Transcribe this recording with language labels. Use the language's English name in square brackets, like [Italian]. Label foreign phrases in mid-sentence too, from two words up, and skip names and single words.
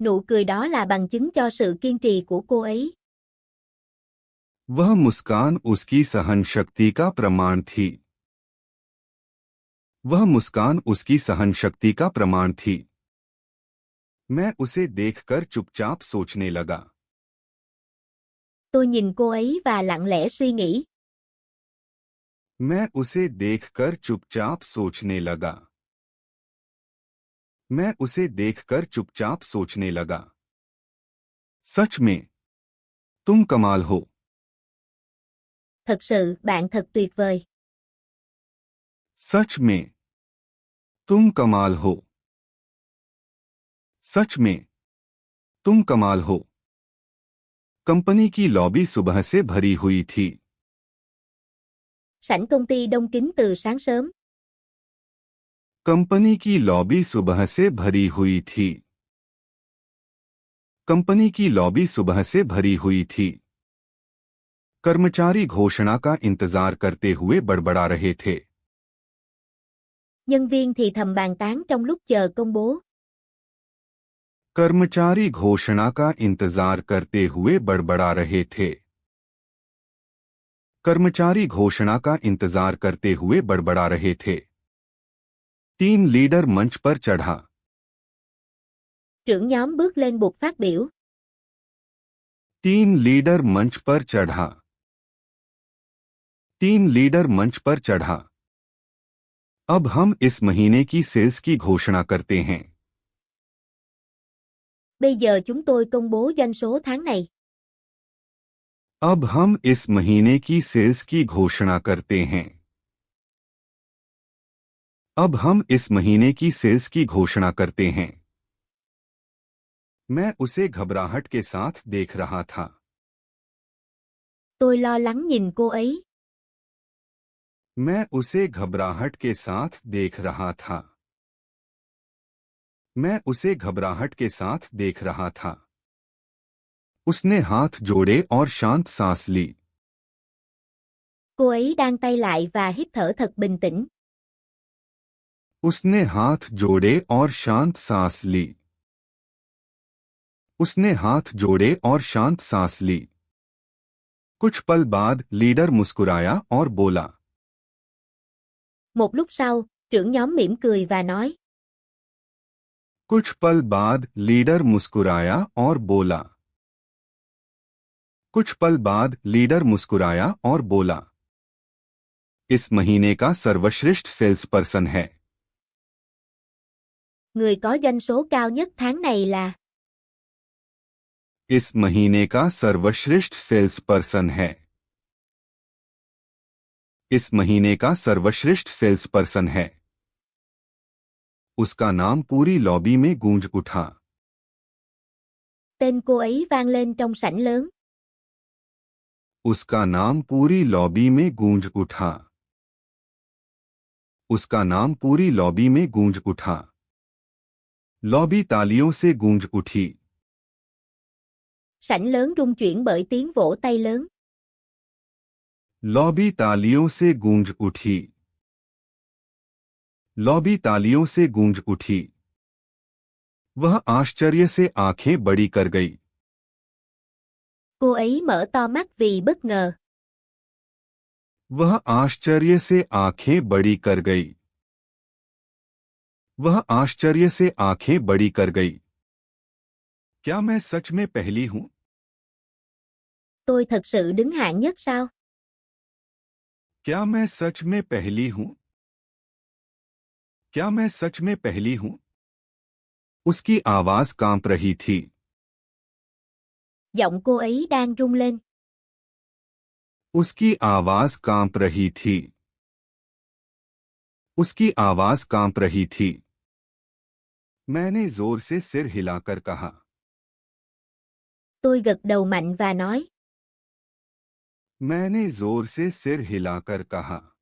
[Vietnamese] Nụ cười đó là bằng chứng cho sự kiên trì của cô ấy. [Hindi] वह मुस्कान उसकी सहन शक्ति का प्रमाण थी। वह मुस्कान उसकी सहन शक्ति का प्रमाण थी। मैं उसे देखकर चुपचाप सोचने लगा। [Vietnamese] Tôi nhìn cô ấy và lặng lẽ suy nghĩ. [Hindi] मैं उसे देखकर चुपचाप सोचने लगा। मैं उसे देखकर चुपचाप सोचने लगा। सच में, तुम कमाल हो। [Vietnamese] Thật sự, bạn thật tuyệt vời. [Hindi] सच में, तुम कमाल हो। सच में, तुम कमाल हो। कंपनी की लॉबी सुबह से भरी हुई थी। [Vietnamese] Sảnh công ty đông kín từ sáng sớm. [Hindi] कंपनी की लॉबी सुबह से भरी हुई थी। कंपनी की लॉबी सुबह से भरी हुई थी। कर्मचारी घोषणा का इंतजार करते हुए बड़बड़ा रहे थे। [Vietnamese] Nhân viên thì thầm bàn tán trong lúc chờ công bố. [Hindi] कर्मचारी घोषणा का इंतजार करते हुए बड़बड़ा रहे थे। कर्मचारी घोषणा का इंतजार करते हुए बड़बड़ा रहे थे। [English] team leader [Hindi] मंच पर चढ़ा। [Vietnamese] Trưởng nhóm bước lên bục phát biểu. [English] team leader [Hindi] मंच पर चढ़ा। [English] team leader [Hindi] मंच पर चढ़ा। अब हम इस महीने की सेल्स की घोषणा करते हैं। [Vietnamese] Bây giờ chúng tôi công bố doanh số tháng này. [Hindi] अब हम इस महीने की सेल्स की घोषणा करते हैं। अब हम इस महीने की सेल्स की घोषणा करते हैं। मैं उसे घबराहट के साथ देख रहा था। [Vietnamese] Tôi lo lắng nhìn cô ấy. [Hindi] मैं उसे घबराहट के साथ देख रहा था। मैं उसे घबराहट के साथ देख रहा था। उसने हाथ जोड़े और शांत सांस ली। [Vietnamese] Cô ấy đang tay lại và hít thở thật bình tĩnh. [Hindi] उसने हाथ जोड़े और शांत सांस ली। उसने हाथ जोड़े और शांत सांस ली। कुछ पल बाद लीडर मुस्कुराया और बोला। [Vietnamese] Một lúc sau, trưởng nhóm mỉm cười và nói. [Hindi] कुछ पल बाद लीडर मुस्कुराया और बोला। कुछ पल बाद लीडर मुस्कुराया और बोला। इस महीने का सर्वश्रेष्ठ [English] sales person [Hindi] है। [Vietnamese] Người có doanh số cao nhất tháng này là. [Hindi] इस महीने का सर्वश्रेष्ठ [English] sales person [Hindi] है। इस महीने का सर्वश्रेष्ठ [English] sales person [Hindi] है। उसका नाम पूरी लॉबी में गूंज उठा। [Vietnamese] Tên cô ấy vang lên trong sảnh lớn. [Hindi] उसका नाम पूरी लॉबी में गूंज उठा। उसका नाम पूरी लॉबी में गूंज उठा। लॉबी तालियों से गूंज उठी। [Vietnamese] Sảnh lớn rung chuyển bởi tiếng vỗ tay lớn. [Hindi] लॉबी तालियों से गूंज उठी। लॉबी तालियों से गूंज उठी। वह आश्चर्य से आंखें बड़ी कर गई। [Vietnamese] Cô ấy mở to mắt vì bất ngờ. [Hindi] वह आश्चर्य से आंखें बड़ी कर गई। वह आश्चर्य से आंखें बड़ी कर गई। क्या मैं सच में पहली हूं? [Vietnamese] Tôi thật sự đứng hạng nhất sao? [Hindi] क्या मैं सच में पहली हूं? क्या मैं सच में पहली हूं? उसकी आवाज कांप रही थी। [Vietnamese] Giọng cô ấy đang rung lên. [Hindi] उसकी आवाज कांप रही थी। उसकी आवाज कांप रही थी। मैंने जोर से सिर हिलाकर कहा। [Vietnamese] Tôi gật đầu mạnh và nói. [Hindi] मैंने जोर से सिर हिलाकर कहा।